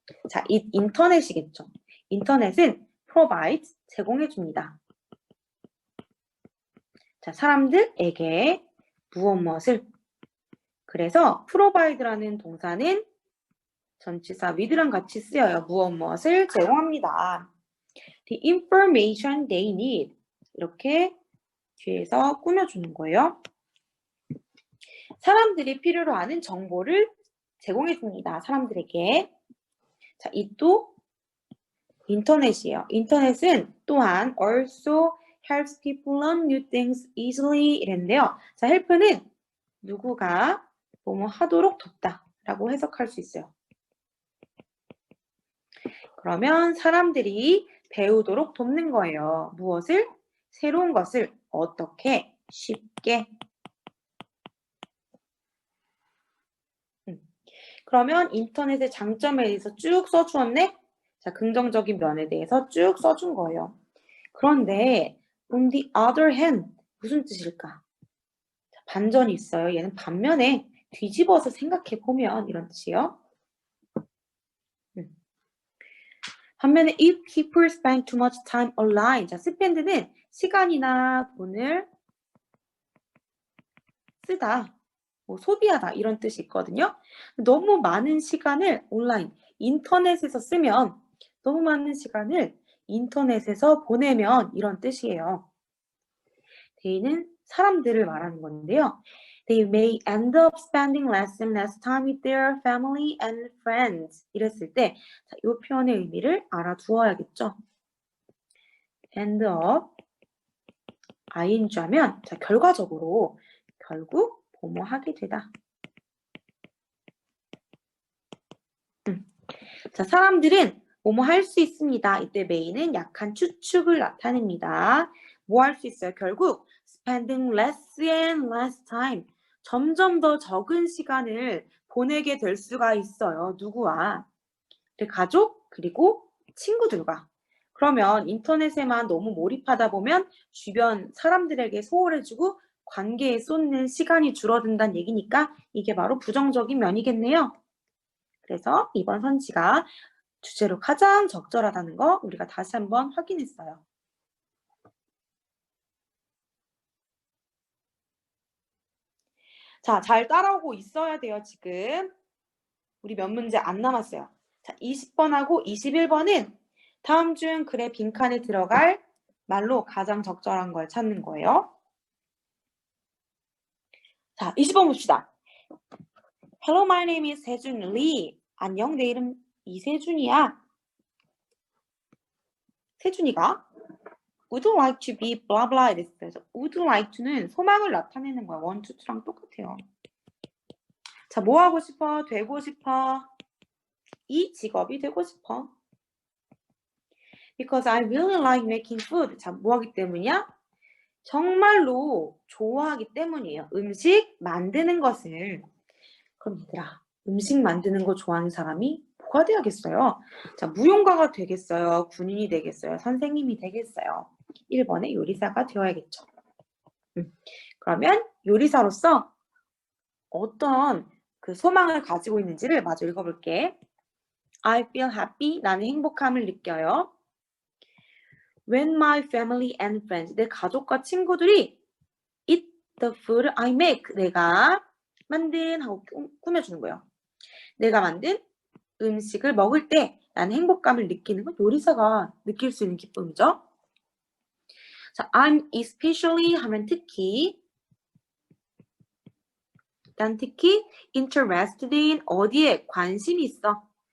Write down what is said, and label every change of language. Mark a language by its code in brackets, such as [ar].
[ko] 자, 이 인터넷이겠죠. 인터넷은 provide, 제공해 줍니다. 자, 사람들에게 무엇을. 그래서 provide라는 동사는 전치사 with랑 같이 쓰여요. 무엇을 제공합니다. [en] The information they need. [ko] 이렇게 뒤에서 꾸며주는 거예요. 사람들이 필요로 하는 정보를 제공해 줍니다. 사람들에게. 자, 이 또 인터넷이에요. 인터넷은 또한 [en] also helps people learn new things easily [ko] 이랬는데요. 자, help는 누구가 뭐뭐 하도록 돕다 라고 해석할 수 있어요. 그러면 사람들이 배우도록 돕는 거예요. 무엇을? 새로운 것을 어떻게? 쉽게. 그러면 인터넷의 장점에 대해서 쭉 써주었네? 자, 긍정적인 면에 대해서 쭉 써준 거예요. 그런데 [en] on the other hand [ko] 무슨 뜻일까? 자, 반전이 있어요. 얘는 반면에 뒤집어서 생각해 보면 이런 뜻이에요. 반면에 [en] if people spend too much time online. [ko] 자, spend는 시간이나 돈을 쓰다, 뭐 소비하다 이런 뜻이 있거든요. 너무 많은 시간을 온라인, 인터넷에서 쓰면, 너무 많은 시간을 인터넷에서 보내면 이런 뜻이에요. they는 사람들을 말하는 건데요. [en] They may end up spending less and less time with their family and friends. [ko] 이랬을 때, 자, 이 표현의 의미를 알아두어야겠죠. end up, ing 하면, 자, 결과적으로, 결국, 뭐뭐 하게 되다. 자, 사람들은 뭐뭐 할 수 있습니다. 이때 may는 약한 추측을 나타냅니다. 뭐 할 수 있어요? 결국 [en] spending less and less time. [ko] 점점 더 적은 시간을 보내게 될 수가 있어요. 누구와? 가족 그리고 친구들과. 그러면 인터넷에만 너무 몰입하다 보면 주변 사람들에게 소홀해지고 관계에 쏟는 시간이 줄어든다는 얘기니까 이게 바로 부정적인 면이겠네요. 그래서 이번 선지가 주제로 가장 적절하다는 거 우리가 다시 한번 확인했어요. 자, 잘 따라오고 있어야 돼요, 지금. 우리 몇 문제 안 남았어요. 자, 20번하고 21번은 다음 중 글의 빈칸에 들어갈 말로 가장 적절한 걸 찾는 거예요. 자, 20번 봅시다. [en] Hello, my name is 세준 Lee. [ko] 안녕, 내 이름 이세준이야. [en] 세준이가 would like to be blah blah [ko] 이랬어요. would like to는 소망을 나타내는 거야. want to랑 똑같아요. 자, 뭐 하고 싶어? 되고 싶어? 이 직업이 되고 싶어. [en] Because I really like making food. [ko] 자, 뭐 하기 때문이야? 정말로 좋아하기 때문이에요. 음식 만드는 것을. 그럼 얘들아, 음식 만드는 거 좋아하는 사람이 뭐가 돼야겠어요? 자, 무용가가 되겠어요? 군인이 되겠어요? 선생님이 되겠어요? 1번에 요리사가 되어야겠죠. 그러면 요리사로서 어떤 그 소망을 가지고 있는지를 마저 읽어볼게. [en] I feel happy. [ko] 나는 행복함을 느껴요. [en] When my family and friends. [ko] 내 가족과 친구들이 [en] eat the food I make. [ko] 내가 만든 하고 꾸며주는 거예요. 내가 만든 음식을 먹을 때 나는 행복감을 느끼는 건 요리사가 느낄 수 있는 기쁨이죠. 자, [en] I'm especially [ko] 하면 특히 난 특히 [en] interested in [ko] 어디에 관심이 있어.